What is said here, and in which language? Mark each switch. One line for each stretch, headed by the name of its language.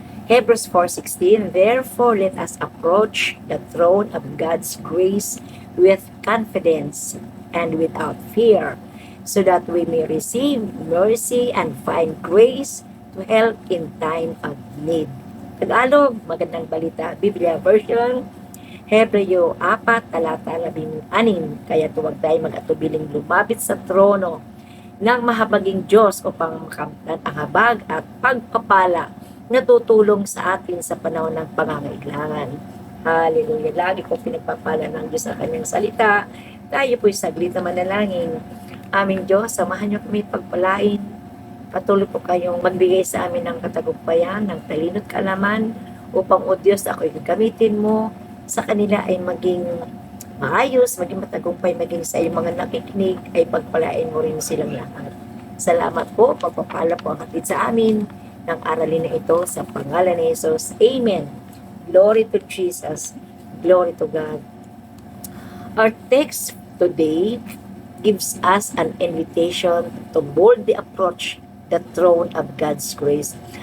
English: Hebrews 4:16, therefore let us approach the throne of God's grace with confidence and without fear, so that we may receive mercy and find grace to help in time of need.
Filipino: Tagalog, magandang balita, Biblia version, Hebreo 4, talata 16, kaya huwag tayo mag-atubiling lumapit sa trono ng mahabaging Diyos upang makamtan ang habag at pagpapala na tutulong sa atin sa panahon ng pangangailangan. Hallelujah. Lagi ko pinagpapala ng Diyos sa kanyang salita. Tayo po'y saglit na manalangin. Aming Diyos, samahan niyo kami pagpalain. Patuloy po kayong magbigay sa amin ng katagumpayan, ng talino't kaalaman, upang o Diyos, ako'y gagamitin mo sa kanila ay maging maayos, maging matagumpay, maging sa iyong mga nakikinig, ay pagpalain mo rin silang lahat. Salamat po, pagpapala po ang hatid sa amin ng aralin na ito sa pangalan ni Jesus.
English: Amen. Glory to Jesus. Glory to God. Our text today gives us an invitation to boldly approach the throne of God's grace.